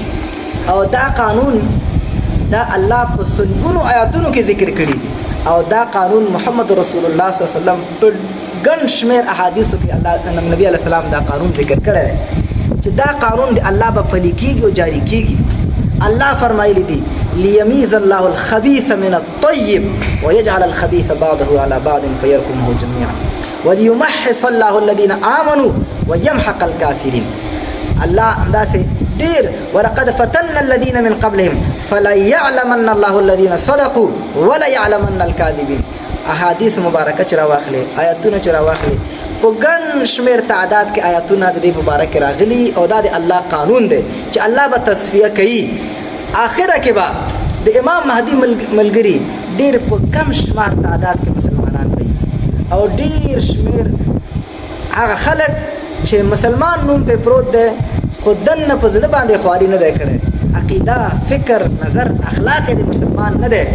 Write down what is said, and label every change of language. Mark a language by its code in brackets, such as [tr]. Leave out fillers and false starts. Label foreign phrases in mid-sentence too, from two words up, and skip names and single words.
[ps] او دا قانون دا الله په سلګونو آیاتونو کې ذکر کړي، او دا قانون [ar] محمد رسول الله صلی الله علیه وسلم [ps] په ګڼ شمېر احادیثو کې الله [ar] نبی علیه السلام [ps] دا قانون ذکر کړی دی چې دا قانون د الله به پلی کېږي او جاری کېږي. الله فرمایلی دي [ar] لیمیز الله الخبیث من الطیب ویجعل الخبیث بعضه على بعض فیرکمه جمیعا وليمحص الله الذين آمنوا ويمحق الكافرين. [ps] الله همداسې ډېر [ar] ولقد فتنا الذين من قبلهم فليعلمن الله الذين صدقوا وليعلمن الكاذبين. [ps] احادیث مبارکه چې راواخلې، آیاتونه چې راواخلې، په ګڼ شمېر تعداد کې آیاتونه د دې مبارک راغلي، او دا د الله قانون دی چې الله به تصفیه کوي. آخره کې به د امام مهدي ملګري ډېر په کم شمار تعداد کې مسلمانان وي، او ډېر شمېر هغه خلک چې مسلمان نوم پې پروت دی خو دننه په زړه باندې خواري نه دی کړی، عقیده، فکر، نظر، اخلاق یې د مسلمان نه دی.